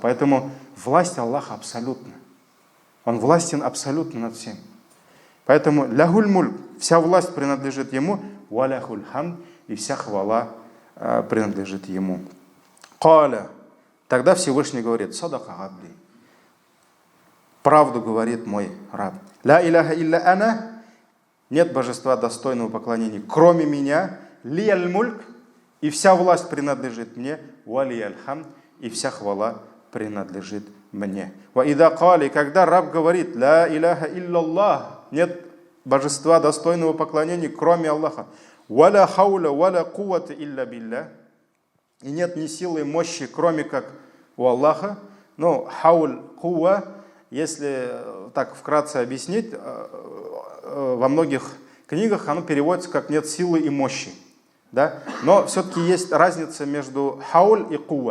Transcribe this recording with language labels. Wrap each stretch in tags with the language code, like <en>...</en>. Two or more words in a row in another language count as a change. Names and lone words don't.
<ru>Поэтому власть Аллаха абсолютна. Он властен абсолютно над всем. Поэтому</ru> <ar>له الملك,</ar> <ru>вся власть принадлежит ему,</ru> <ar>وله الحمد,</ar> <ru>и вся хвала принадлежит ему. Каля, тогда Всевышний говорит,</ru> <ar>صدق عبدي,</ar> <ru>правду говорит мой раб.</ru> <ar>لا إله إلا أنا,</ar> <ru>нет божества достойного поклонения, кроме меня,</ru> <ar>لي الملك,</ar> <ru>и вся власть принадлежит мне,</ru> <ar>ولي الحمد,</ar> <ru>и вся хвала принадлежит мне.</ru> <ar>وإذا قال,</ar> <ru>когда раб говорит,</ru> <ar>لا إله إلا الله,</ar> <ru>нет божества достойного поклонения, кроме Аллаха,</ru> <ar>ولا حول ولا قوة إلا بالله,</ar> <ru>и нет ни силы, ни мощи, кроме как у Аллаха. Но хауль, кувва, если так вкратце объяснить, во многих книгах оно переводится как нет силы и мощи. Да? Но все-таки есть разница между хауль и кувва.</ru>